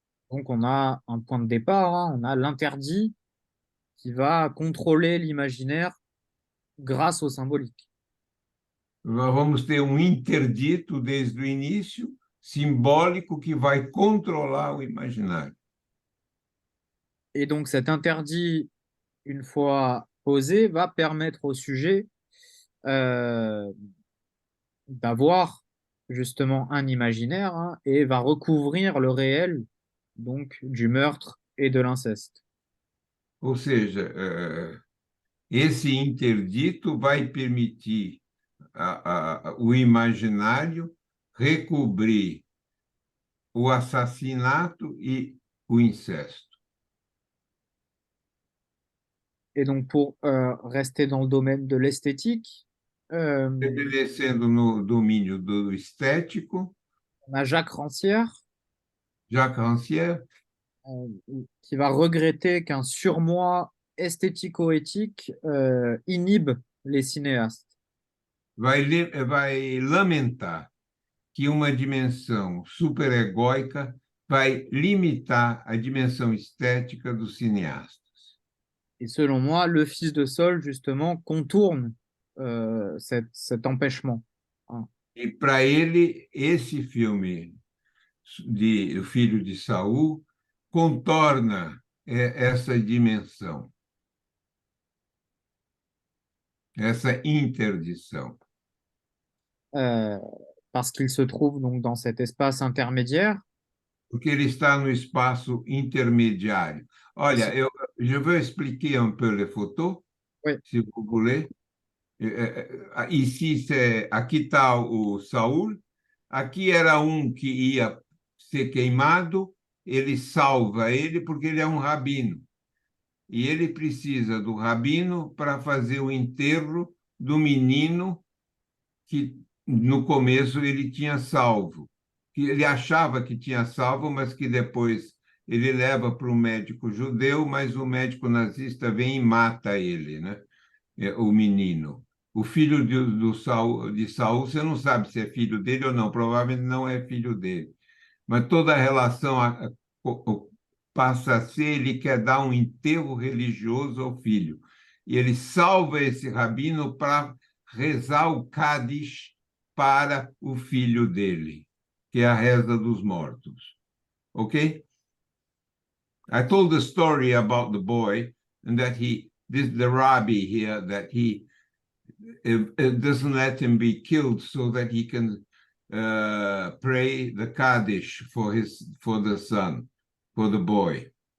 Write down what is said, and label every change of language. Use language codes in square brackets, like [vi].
[fr] Donc on a un point de départ, hein, on a l'interdit qui va contrôler l'imaginaire grâce au symbolique. [pt] Vamos ter um interdito desde o início, simbólico, que vai controlar o imaginário. [fr] Et donc cet interdit, une fois posé, va permettre au sujet d'avoir justement un imaginaire, hein, et va recouvrir le réel donc du meurtre et de l'inceste. [pt] Ou seja, esse interdito vai permitir o imaginário recobrir o assassinato e o incesto. [fr] Et donc pour rester dans le domaine de l'esthétique, [pt] Estabelecendo no domínio do estético, [fr] on a Jacques Rancière [pt] Jacques Rancière, [fr] qui va regretter qu'un surmoi esthético-éthique inhibe les cinéastes. [pt] vai lamentar que uma dimensão superegóica vai limitar a dimensão estética dos cineastas. [fr] Et selon moi, Le Fils de Saul, justement, contourne cet empêchement. Hein. [pt] E para ele, esse filme de O Filho de Saul contorna essa dimensão, essa interdição. [fr] parce qu'il se trouve donc dans cet espace intermédiaire. [pt] Porque ele está no espaço intermediário. [fr] Olha, je veux expliquer un peu les photos, Oui. si vous voulez. Ici, [pt] aqui está o Saul. Aqui era um que ia ser queimado. Ele salva ele porque ele é um rabino. E ele precisa do rabino para fazer o enterro do menino que no começo ele tinha salvo, que ele achava que tinha salvo, mas que depois ele leva para o médico judeu, mas o médico nazista vem e mata ele, né? O menino. O filho de Saul, você não sabe se é filho dele ou não, provavelmente não é filho dele. Mas toda a relação passa a ser, ele quer dar um enterro religioso ao filho. E ele salva esse rabino para rezar o Cádiz para o filho dele, que é a reza dos mortos. Ok? [en] I told the story about the boy and that the rabbi here, that he doesn't let him be killed so that he can pray the Kaddish for the son, for the boy.